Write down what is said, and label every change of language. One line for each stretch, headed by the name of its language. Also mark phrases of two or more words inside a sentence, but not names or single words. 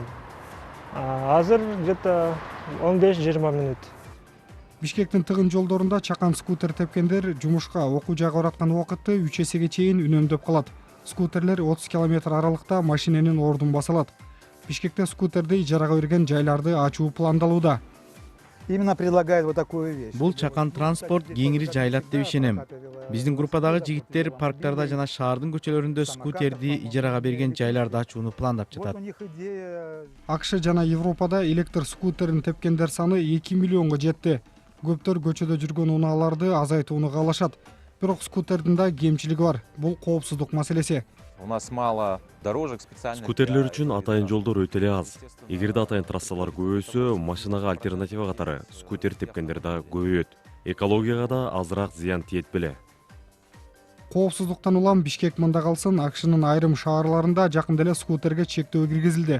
Kyrgyz: Азыр где-то 15-20 мүнөт. Бишкектин тыгын жолдорунда чакан скутер тепкендер жумушка, окуу жайга бараткан убакытты 3 эсеге чейин үнөмдөп калат. Скутерлер 30 км аралыкта машиненин ордун баса алат. Бишкекте скутерди ижарага берген жайларды ачуу пландалууда.
Russian: Именно предлагает вот такую вещь.
Kyrgyz: Бул чакан транспорт кеңири жайлат деп ишенем. Биздин группадагы жигиттер парктарда жана шаардын көчөлөрүндө скутерди ижарага берген жайларды ачууну пландап жатат. АКШ жана Европада электр скутерин тепкендер саны 2 миллионго жетти. Көптөр көчөдө жүргөн унааларды азайтууну каалашат. Бирок скутердин да кемчилиги бар. Бул коопсуздук маселеси.
Russian: У нас мало дорожек специальных.
Kyrgyz: Скутерлер үчүн атайын жолдор өтө эле аз. Эгерде атайын трассалар көбөйсө, машинага альтернатива катары скутер тепкендер да көбөйөт. Экологияга да азыраак зыян тиет беле. Коопсуздуктан улам Бишкек мында калсын, АКШнын айрым шаарларында жакында эле скутерге чектөө киргизилди.